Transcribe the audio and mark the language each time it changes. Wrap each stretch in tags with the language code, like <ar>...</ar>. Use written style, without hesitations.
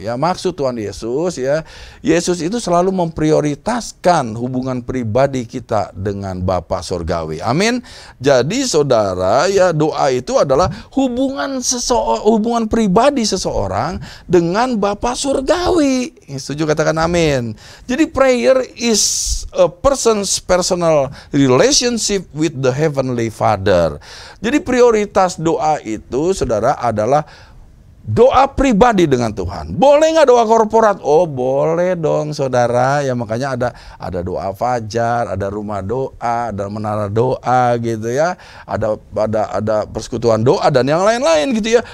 <id>Ya, maksud Tuhan Yesus ya, Yesus itu selalu memprioritaskan hubungan pribadi kita dengan Bapa Surgawi. Amin. Jadi saudara ya, doa itu adalah hubungan pribadi seseorang dengan Bapa Surgawi. Setuju katakan amin.</id> <en>Jadi prayer is a person's personal relationship with the Heavenly Father.</en> <id>Jadi prioritas doa itu saudara adalah doa pribadi dengan Tuhan. Boleh nggak doa korporat? Oh boleh dong saudara. Ya makanya ada doa fajar, ada rumah doa, ada menara doa gitu ya. Ada persekutuan doa dan yang lain-lain gitu ya.</id>